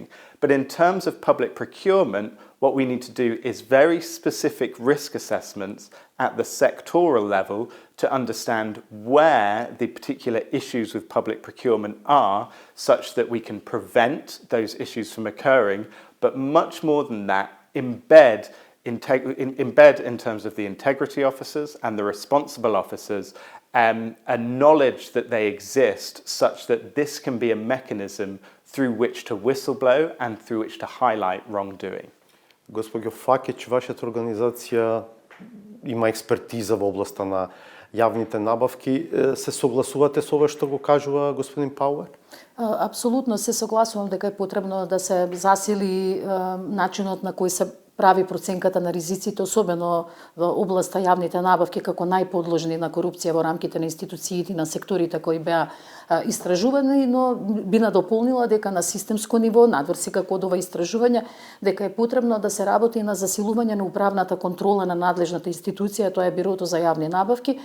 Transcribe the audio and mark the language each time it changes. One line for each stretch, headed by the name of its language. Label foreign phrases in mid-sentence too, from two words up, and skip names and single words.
English: But in terms of public procurement, what we need to do is very specific risk assessments at the sectoral level to understand where the particular issues with public procurement are, such that we can prevent those issues from occurring, but much more than that, embed in terms of the integrity officers and the responsible officers a knowledge that they exist, such that this can be a mechanism through which to whistleblow and through which to highlight wrongdoing.
Macedonian: Госпоѓо Факиќ, вашата организација има експертиза во областа на јавните набавки. Се согласувате со ова што го кажува господин Пауер? Апсолутно се согласувам дека е потребно да се засили начинот на кој се прави проценката на ризиците, особено во областа јавните набавки како најподложни на корупција во рамките на институциите и на секторите кои беа истражувани, но би надополнила дека на системско ниво, надвор секако од ова истражување, дека е потребно да се работи на засилување на управната контрола на надлежната институција, тоа е Бирото за јавни набавки.